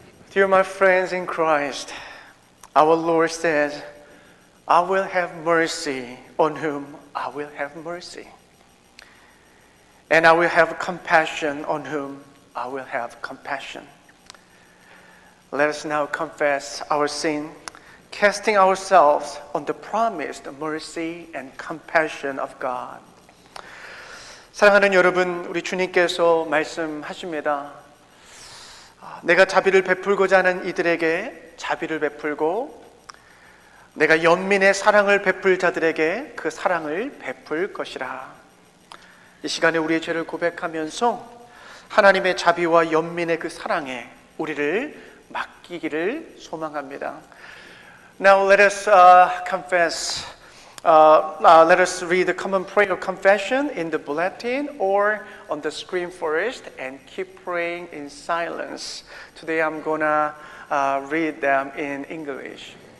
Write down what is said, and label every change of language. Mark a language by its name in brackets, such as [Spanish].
[English] Dear my friends in Christ, our Lord says, I will have mercy on whom I will have mercy, and I will have compassion on whom I will have compassion. Let us now confess our sin, casting ourselves on the promised mercy and compassion of God. [Korean] 사랑하는 여러분, 우리 주님께서 말씀하십니다. 내가 자비를 베풀고자 하는 이들에게 자비를 베풀고 내가 연민의 사랑을 베풀 자들에게 그 사랑을 베풀 것이라. 이 시간에 우리의 죄를 고백하면서 하나님의 자비와 연민의 그 사랑에 우리를 맡기기를 소망합니다. [English] Now let us confess. Let us read the common prayer confession in the bulletin or on the screen first and keep praying in silence. Today I'm gonna read them in English.